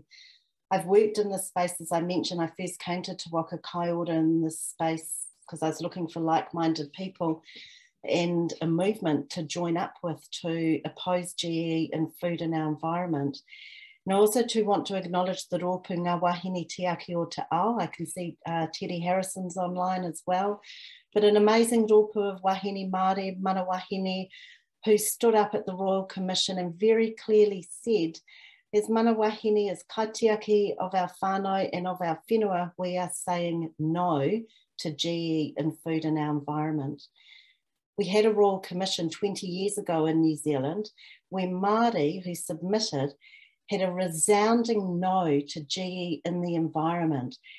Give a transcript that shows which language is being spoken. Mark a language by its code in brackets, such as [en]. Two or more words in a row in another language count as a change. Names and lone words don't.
[en] I've worked in this space, as I mentioned. I first came to Te Waka Kai Ora in this space because I was looking for like-minded people and a movement to join up with to oppose GE in food and our environment. And also to want to acknowledge the [mi] rōpū ngā wahine tiaki o te ao. [en] I can see Teddy Harrison's online as well. But an amazing rōpū of [mi] wahine Māori, mana wahine, [en] who stood up at the Royal Commission and very clearly said, as [mi] mana wahine, [en] as kaitiaki of our whānau and of our whenua, we are saying no to GE in food and our environment. We had a Royal Commission 20 years ago in New Zealand where Māori who submitted had a resounding no to GE in the environment.